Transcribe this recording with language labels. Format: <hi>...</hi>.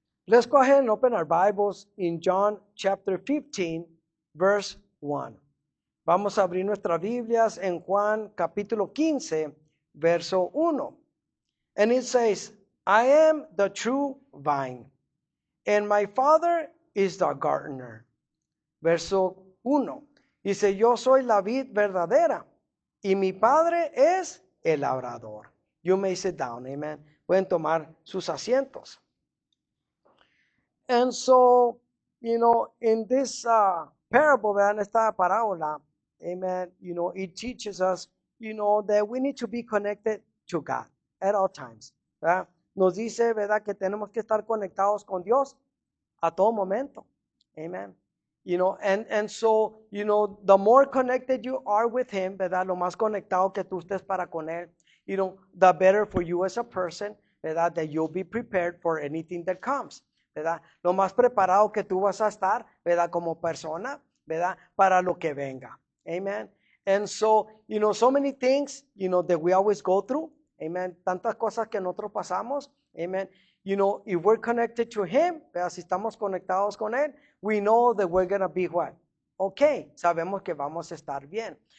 <en>Let's go ahead and open our Bibles in John chapter 15, verse 1.</en> <es>Vamos a abrir nuestras Biblias en Juan capítulo 15, verso 1.</es> <en>And it says, I am the true vine, and my Father is the gardener.</en> <es>Verso 1. Dice, yo soy la vid verdadera, y mi Padre es el labrador.</es> <en>You may sit down, amen.</en> <es>Pueden tomar sus asientos.</es> <en>And so, in this parable,</en> <es>en esta parábola,</es> <en>amen, it teaches us, that we need to be connected to God at all times, ¿verdad?</en> <es>Nos dice, ¿verdad?, que tenemos que estar conectados con Dios a todo momento, amen.</es> <en>And so, the more connected you are with Him, ¿verdad?,</en> <es>lo más conectado que tú estés para con Él,</es> <en>the better for you as a person, ¿verdad?, that you'll be prepared for anything that comes. ¿Verdad?</en> <es>Lo más preparado que tú vas a estar, ¿verdad? Como persona, ¿verdad? Para lo que venga. Amen.</es> <en>And so, so many things, that we always go through. Amen.</en> <es>Tantas cosas que nosotros pasamos. Amen.</es> <en>If we're connected to Him,</en> <es>¿verdad? Si estamos conectados con Él,</es> <en>we know that we're going to be what? Okay.</en> <es>Sabemos que vamos a estar bien.</es>